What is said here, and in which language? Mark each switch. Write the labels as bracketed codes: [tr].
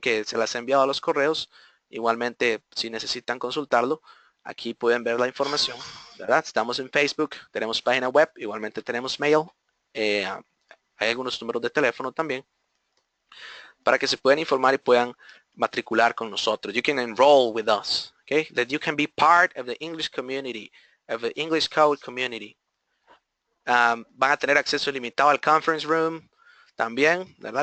[es] Que se las he enviado a los correos. Igualmente, si necesitan consultarlo, aquí pueden ver la información, ¿verdad? Estamos en Facebook, tenemos página web, igualmente tenemos mail, hay algunos números de teléfono también, para que se puedan informar y puedan matricular con nosotros. [en] You can enroll with us, okay? That you can be part of the English community, of the English Code community. [es] Van a tener acceso ilimitado al conference room también, ¿verdad?